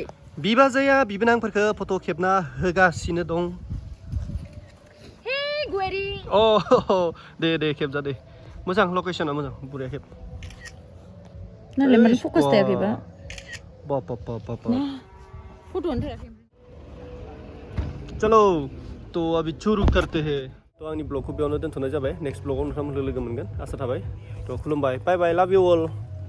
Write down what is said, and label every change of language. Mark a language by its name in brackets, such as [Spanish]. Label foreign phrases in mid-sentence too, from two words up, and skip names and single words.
[Bodo] बिबाजैया बिबोनांफोरखौ फट' खेबना होगासिनो दं हे गुवारी अ दे खेबजा दे मोजां लकेसना मोजां बुरिया खेब नालाय माने फकास थायाखैबा बाप फट'आनो थायाखै [Hindi] चलो तो अभी शुरू करते हैं [Bodo] तो आंनि ब्लगखौ बेयावनो दोनथ'नाय जाबाय नेक्स्ट ब्लगाव नोंथांमोनखौ लोगो मोनगोन आसा थाबाय तो खुलुमबाय [English] bye bye love you all